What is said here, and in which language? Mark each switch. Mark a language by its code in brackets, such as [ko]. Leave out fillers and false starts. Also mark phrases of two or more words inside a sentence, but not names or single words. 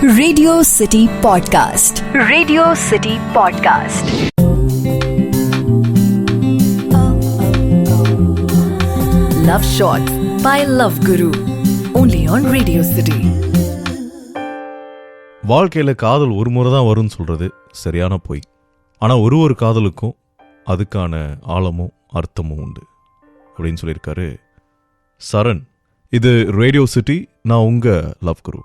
[en] Radio City Podcast, Radio City Podcast. Love Shot by Love Guru, only on Radio City. [ta] வாழ்க்கையில் காதல் ஒரு முறை தான் வரும்னு சொல்கிறது சரியான பொய். ஆனால் ஒரு காதலுக்கும் அதுக்கான ஆழமும் அர்த்தமும் உண்டு அப்படின்னு சொல்லியிருக்காரு சரண். இது ரேடியோ சிட்டி, நான் உங்கள் லவ் குரு.